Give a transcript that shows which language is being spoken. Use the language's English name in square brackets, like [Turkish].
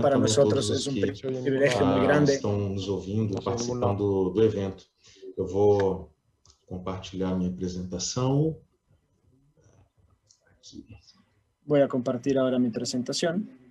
[Spanish] Para nosotros es un privilegio muy grande. [Portuguese] Estão nos ouvindo, participando do evento. Eu vou compartilhar minha apresentação. Aqui. [Spanish] Voy a compartir ahora mi presentación.